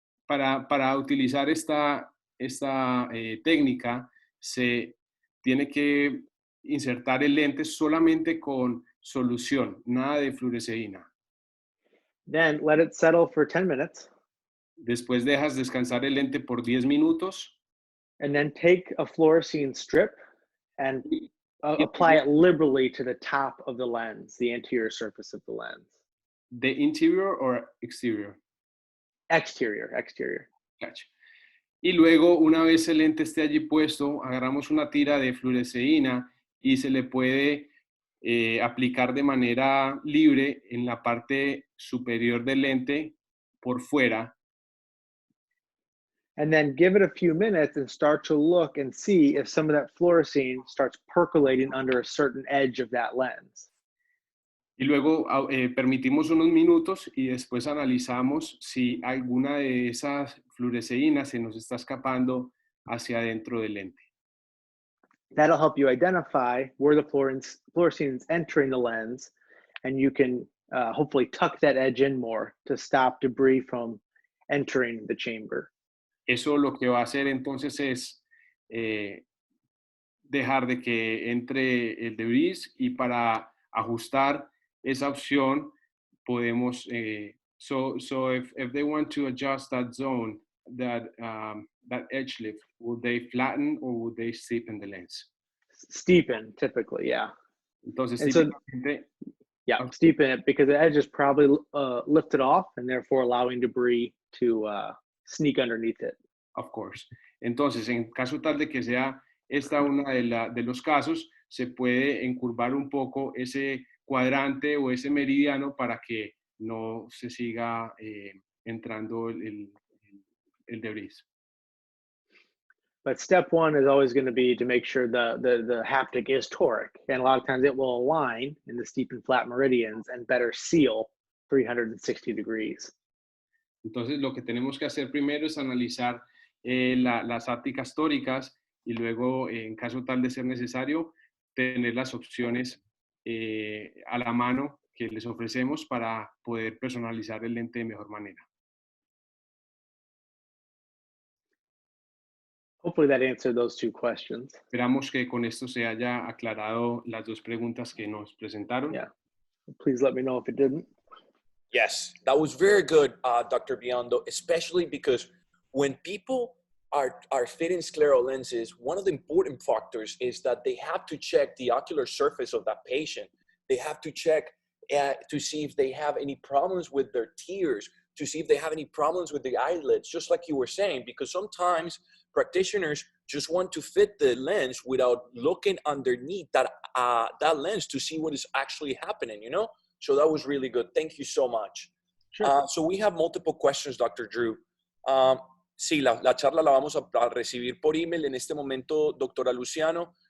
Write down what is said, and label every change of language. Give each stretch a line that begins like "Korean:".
Spanish: Para utilizar esta técnica, se tiene que insertar el lente solamente con solución, nada de fluoresceína.
English: Then let it settle for 10 minutes.
Spanish: Después dejas descansar el lente por 10 minutos.
English: And then take a fluorescein strip and apply it liberally to the top of the lens, the anterior surface of the lens. The interior or exterior? Exterior. Gotcha.
Spanish: Y luego, una vez el lente esté allí puesto, agarramos una tira de fluoresceína y se le puede aplicar de manera libre en la parte superior del lente por fuera.
English: And then give it a few minutes and start to look and see if some of that fluorescein starts percolating under a certain edge of that lens.
Spanish: Y luego permitimos unos minutos y después analizamos si alguna de esas fluoresceínas se nos está escapando hacia adentro del lente.
English: That'll help you identify where the fluorescein is entering the lens, and you can hopefully tuck that edge in more to stop debris from entering the chamber.
Spanish: Eso lo que va a hacer entonces es dejar de que entre el debris, y para ajustar esa opción podemos,
English: so if they want to adjust that zone, that edge lift, would they flatten or would they steepen the lens? Steepen, typically, yeah.
Spanish: Entonces,
English: And
Spanish: típicamente,
English: steepen it because the edge is probably lifted off and therefore allowing debris to sneak underneath it. Of course.
Spanish: Entonces, en caso tal de que sea esta una de los casos, se puede encurvar un poco ese cuadrante o ese meridiano para que no se siga entrando el debris.
English: But step one is always going to be to make sure the haptic is toric. And a lot of times it will align in the steep and flat meridians and better seal 360 degrees.
Spanish: Entonces, lo que tenemos que hacer primero es analizar las ápticas tóricas y luego, en caso tal de ser necesario, tener las opciones a la mano que les ofrecemos para poder personalizar el lente de mejor manera.
English: Hopefully that answered those two questions.
Spanish: Esperamos que con esto se haya aclarado las dos preguntas que nos presentaron.
English: Yeah. Please let me know if it didn't. Yes, that was very good, Dr. Biondo, especially because when people are fitting scleral lenses, one of the important factors is that they have to check the ocular surface of that patient. They have to check to see if they have any problems with their tears, to see if they have any problems with the eyelids, just like you were saying, because sometimes practitioners just want to fit the lens without looking underneath that lens to see what is actually happening, you know? So that was really good. Thank you so much. Sure. So we have multiple questions, Dr. Drew.
Spanish: Sí, la charla la vamos a recibir por email en este momento, doctora Luciano.